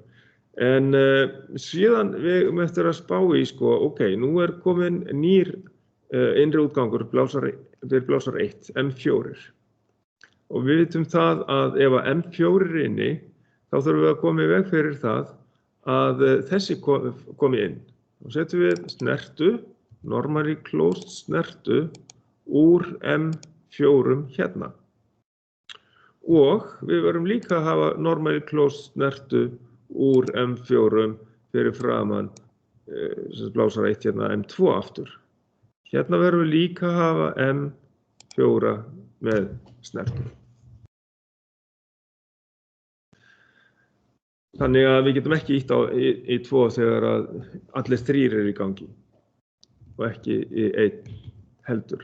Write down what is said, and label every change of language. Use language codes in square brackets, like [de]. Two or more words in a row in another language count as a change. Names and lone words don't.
[is] En síðan við eftir að spá í, ok, nú komin nýr innri útgangur fyrir blásar 1, M4. Og við vitum það að ef að M4 inni, þá þurfum við að koma í veg fyrir það að þessi komi inn. Og setjum við snertu, [en] normally closed [is] snertu, úr M4 hérna. Og við verðum líka að hafa [en] normally closed [is] snertu úr M4 fyrir framan blásara 1 hérna, M2 aftur. Hérna verðum við líka að hafa M4 með snertu. Þannig að við getum ekki ítt á í 2 þegar að allir 3 í gangi og ekki í 1 heldur.